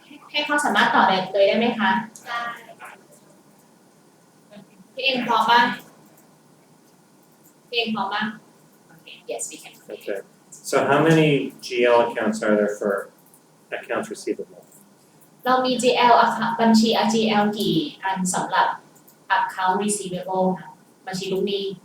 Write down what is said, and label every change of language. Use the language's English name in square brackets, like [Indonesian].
[Thai] ให้เขาสามารถต่อเลยได้ไหมคะ ได้ พี่เองพร้อมป่ะพี่เองพร้อมป่ะ [English] Okay yes we can Okay. So how many GL accounts are there for accounts receivable? [Thai] เรามี GL บัญชี GL กี่อันสำหรับ account receivable นะบัญชีลูกหนี้